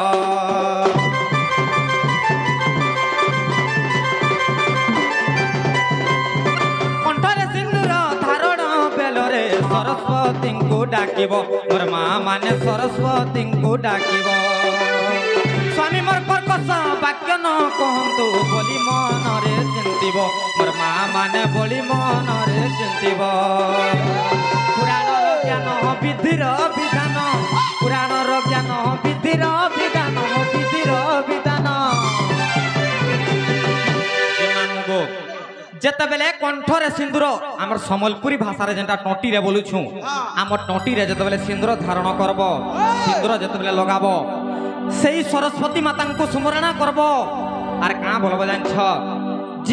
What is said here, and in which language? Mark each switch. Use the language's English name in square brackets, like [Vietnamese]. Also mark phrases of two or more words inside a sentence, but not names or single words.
[Sambalpuri] କଣ୍ଠରେ ସିନ୍ଦୂର ଧାରଣ ବେଳରେ ସରସ୍ୱତୀ କେ ଡାକିବ ମୋର ମା ମାନେ ସରସ୍ୱତୀ କେ ଡାକିବ ସ୍ୱାମୀ ମୋର କର୍କଶ ବାକ୍ୟ ନ କହତୁ ବୋଲି ମନରେ ଚିନ୍ତିବ ମୋର ମା ମାନେ ବୋଲି ମନରେ ଚିନ୍ତିବ ପୁରାଣର ଜ୍ଞାନ ବିଧିର ବିଧାନ ପୁରାଣର ଜ୍ଞାନ ବିଧିର ବିଧାନ ବିଧିର ବିଧାନ ଜେତେ ବେଲେ କଣ୍ଠରେ ସିନ୍ଦୂର ଆମର ସମ୍ବଲପୁରୀ ଭାଷା ରେ ଜେନ୍‌ଟା ଟୋଟି ରେ ବୋଲୁଛୁ ଆମ ଟୋଟି ରେ ଜେତେ ବେଲେ ସିନ୍ଦୂର ଧାରଣ କରବ ସିନ୍ଦୂର ଜେତେ ବେଲେ ଲଗାବ ସେଇ ସରସ୍ୱତୀ ମାତା କେ ସ୍ମରଣ କରବ ଆର କା ବୋଲବ ଜାନ ଜେ